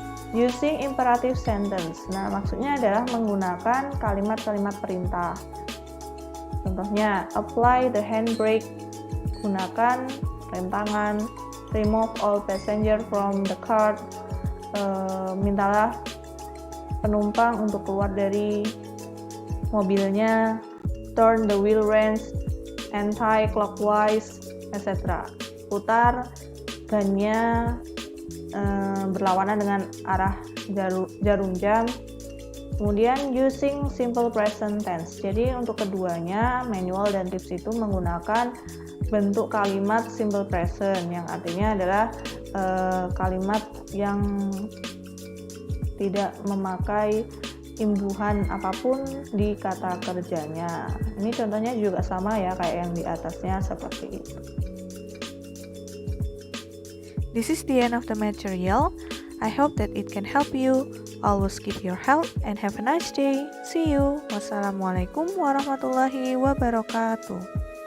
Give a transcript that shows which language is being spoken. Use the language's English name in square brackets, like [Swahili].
[English] Using imperative sentence. [Indonesian] Nah, maksudnya adalah menggunakan kalimat-kalimat perintah. [English] Contohnya, apply the handbrake, [Indonesian] gunakan rem tangan, [English] remove all passenger from the car, [Indonesian] mintalah penumpang untuk keluar dari mobilnya, [English] turn the wheel range anti-clockwise, etc. [Indonesian] Putar bannya berlawanan dengan arah jarum jam. Kemudian [English] using simple present tense. [Indonesian] Jadi untuk keduanya, manual dan tips itu menggunakan bentuk kalimat simple present yang artinya adalah kalimat yang tidak memakai imbuhan apapun di kata kerjanya. Ini contohnya juga sama ya kayak yang di atasnya seperti itu. [English] This is the end of the material. I hope that it can help you. Always keep your health and have a nice day. See you. Wassalamualaikum warahmatullahi wabarakatuh.